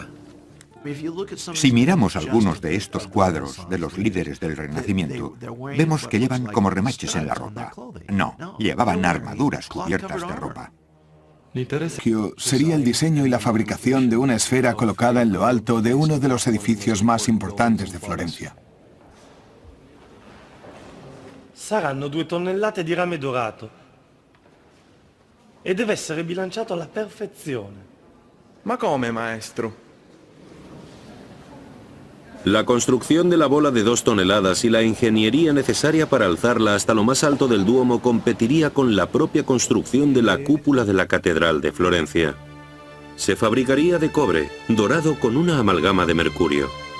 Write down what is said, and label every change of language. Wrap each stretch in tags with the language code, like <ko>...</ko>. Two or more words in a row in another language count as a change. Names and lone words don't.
<es>Si miramos algunos de estos cuadros de los líderes del Renacimiento, vemos que llevan como remaches en la ropa. No, llevaban armaduras cubiertas de ropa. Sería el diseño y la fabricación de una esfera colocada en lo alto de uno de los edificios más importantes de Florencia.</es> <it>Saranno 2 tonnellate di rame dorato. e deve essere bilanciato alla perfezione. Ma come, maestro?</it> <es>La construcción de la bola de 2 toneladas y la ingeniería necesaria para alzarla hasta lo más alto del Duomo competiría con la propia construcción de la cúpula de la Catedral de Florencia. Se fabricaría de cobre, dorado con una amalgama de mercurio.</es>